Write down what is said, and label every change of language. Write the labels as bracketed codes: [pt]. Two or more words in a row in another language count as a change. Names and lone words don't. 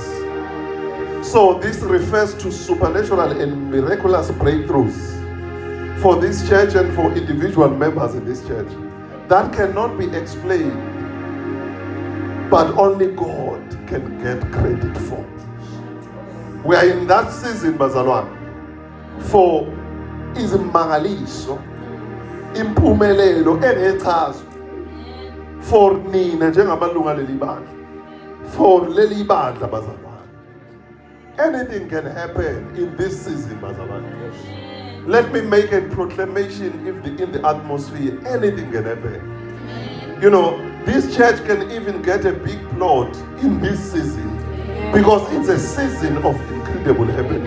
[en] So this refers to supernatural and miraculous breakthroughs for this church and for individual members in this church that cannot be explained, but only God can get credit for. We are in that season, [nd] bazalwane, for izimangaliso, impumelelo engechazwa for nina njengamalunga leli bandla, for leli bandla bazalwane. [en] Anything can happen in this season, bazalwane. Let me make a proclamation in the atmosphere. Anything can happen. You know, this church can even get a big plot in this season because it's a season of incredible happening.